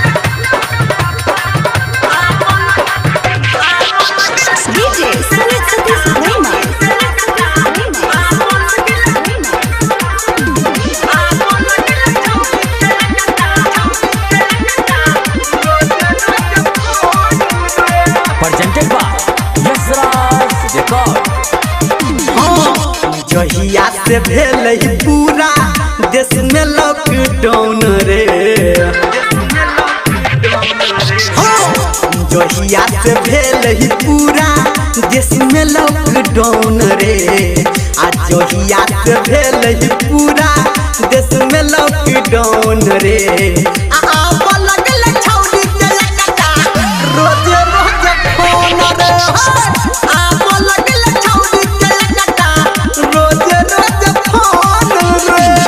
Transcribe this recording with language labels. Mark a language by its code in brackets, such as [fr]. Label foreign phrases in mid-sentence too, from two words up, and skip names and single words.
[en] DJ Sumit Satish Rema. Presented by Yasraj Record. [mai] जहिया से भेल पूरा देश में लॉकडाउन रे, जहिया से भेल पूरा देश में लॉकडाउन रे, आज जहिया से भेल पूरा देश में लॉकडाउन रे, आब लगल छौरी के लटका रोज रोज फोन रे, आब लगल छौरी के लटका रोज रोज फोन रे।